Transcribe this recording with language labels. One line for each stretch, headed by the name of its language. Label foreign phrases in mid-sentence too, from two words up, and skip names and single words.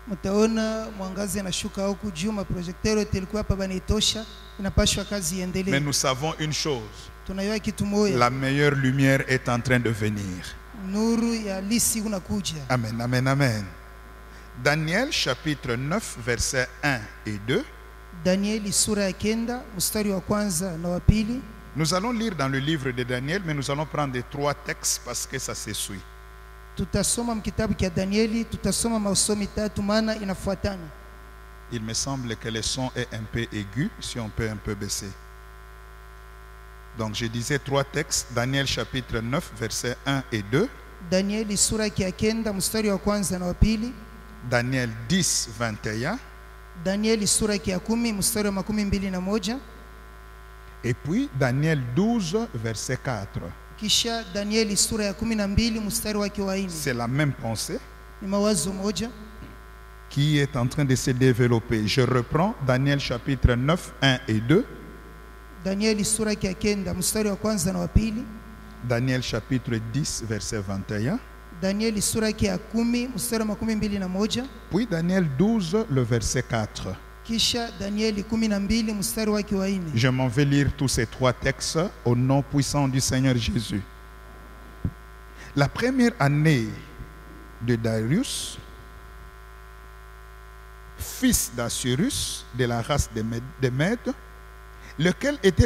French: Mais nous savons une chose, la meilleure lumière est en train de venir. Amen, amen, amen. Daniel chapitre 9, versets 1 et 2.
Swahili: Danieli sura ya kenda mstari wa kwanza na wa pili.
French: Nous allons lire dans le livre de Daniel, mais nous allons prendre 3 textes parce que ça se suit.
Swahili: Tutasoma mkitabu kia Danieli, tutasoma masomo tatu maana inafuatana.
French: Il me semble que le son est un peu aigu, si on peut un peu baisser. Donc je disais 3 textes, Daniel chapitre 9, versets 1 et 2.
Swahili: Danieli sura ya kenda mstari wa kwanza na wa pili.
French: Daniel 10, 21.
Swahili: Danieli sura ya 10 mstari wa 21.
French: Et puis Daniel 12, verset 4.
Swahili: Kisha Danieli sura ya 12 mstari wa 4.
French: C'est la même pensée
Swahili: Ni mawazo moja
French: qui est en train de se développer. Je reprends Daniel chapitre 9, 1 et 2.
Swahili: Danieli sura ya kenda mstari wa kwanza na wa pili.
French: Daniel chapitre 10, verset 21.
Swahili: Danieli sura ya 10 mstari wa 21.
French: Puis Daniel 12, le verset 4.
Swahili: Kisha Danieli 12 mstari wa 4.
French: Je m'en vais lire tous ces 3 textes au nom puissant du Seigneur Jésus. La première année de Darius, fils d'Assyrus, de la race des Mèdes, lequel était